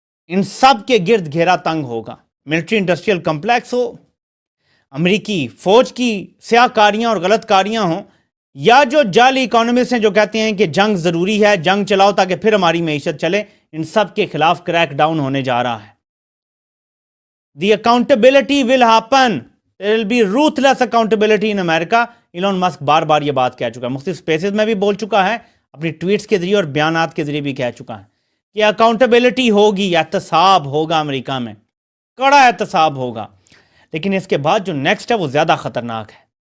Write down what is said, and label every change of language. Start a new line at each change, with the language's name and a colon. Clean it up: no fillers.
Urdu: ان سب کے گرد گھیرا تنگ ہوگا. ملٹری انڈسٹریل کمپلیکس ہو, امریکی فوج کی سیاہ کاریاں اور غلط کاریاں ہوں, یا جو جعلی اکانومسٹ ہیں جو کہتے ہیں کہ جنگ ضروری ہے, جنگ چلاؤ تاکہ پھر ہماری معیشت چلے, ان سب کے خلاف کریک ڈاؤن ہونے جا رہا ہے.
English: The accountability will happen. There will be ruthless accountability in America.
Urdu: Elon Musk بار بار یہ بات کہہ چکا ہے, مختلف سپیسز میں بھی بول چکا ہے, اپنی ٹویٹس کے ذریعے اور بیانات کے ذریعے بھی کہہ چکا ہے کہ اکاؤنٹیبلٹی ہوگی, احتساب ہوگا امریکہ میں, کڑا احتساب ہوگا. لیکن اس کے بعد جو نیکسٹ ہے وہ زیادہ خطرناک ہے.